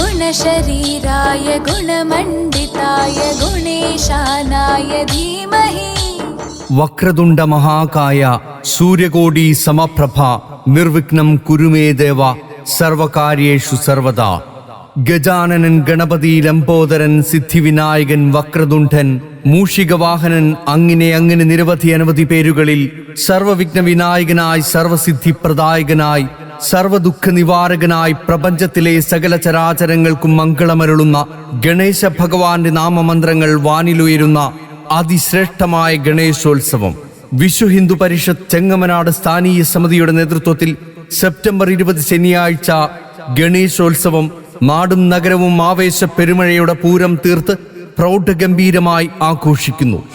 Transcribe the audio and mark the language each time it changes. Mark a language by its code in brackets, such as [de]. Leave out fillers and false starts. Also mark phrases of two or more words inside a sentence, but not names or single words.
[sa] शरीराय गुणमण्डिताय गुणेशानाय धीमहि। वक्रतुण्ड महाकाय सूर्यकोटि समप्रभ निर्विघ्नं कुरु मे देव सर्वकार्येषु सर्वदा। [ml] ഗജാനനൻ ഗണപതി ലംബോദരൻ സിദ്ധിവിനായകൻ വക്രതുണ്ഠൻ മൂഷികവാഹനൻ അങ്ങനെ നിരവധി അനവധി പേരുകളിൽ സർവവിഘ്ന വിനായകനായി സർവസിദ്ധിപ്രദായകനായി സർവദുഃഖ നിവാരകനായി പ്രപഞ്ചത്തിലെ സകല ചരാചരങ്ങൾക്കും മംഗളമരുളുന്ന ഗണേശ ഭഗവാന്റെ നാമമന്ത്രങ്ങൾ വാനിലുയരുന്ന അതിശ്രേഷ്ഠമായ ഗണേശോത്സവം വിശ്വ ഹിന്ദു പരിഷത്ത് ചെങ്ങമനാട് സ്ഥാനീയ സമിതിയുടെ നേതൃത്വത്തിൽ സെപ്റ്റംബർ 20 ശനിയാഴ്ച ഗണേശോത്സവം നാടും നഗരവും ആവേശ പെരുമഴയുടെ പൂരം തീർത്ത് പ്രൗഢഗംഭീരമായി ആഘോഷിക്കുന്നു.